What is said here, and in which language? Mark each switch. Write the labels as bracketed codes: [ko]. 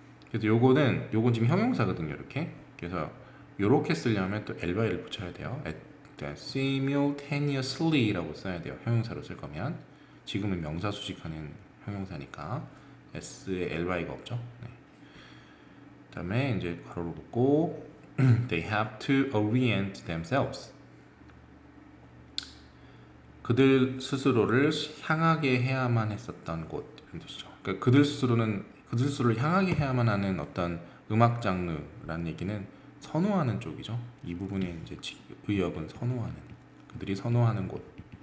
[ko] 그래서 요건 지금 형용사거든요. 이렇게. 그래서 요렇게 쓰려면 또 L과 붙여야 돼요. [en] at simultaneously [ko] 라고 써야 돼요. 형용사로 쓸 거면. 지금은 명사 수식하는 형용사니까 S에 ly가 없죠. 네. 그다음에 이제 괄호로 붙고 [en] they have to orient themselves. [ko] 그들 스스로를 향하게 해야만 했었던 곳 이런 뜻이죠. 그러니까 그들 스스로를 향하게 해야만 하는 어떤 음악 장르라는 얘기는 선호하는 쪽이죠. 이 부분에 이제 의역은 선호하는, 그들이 선호하는 곳.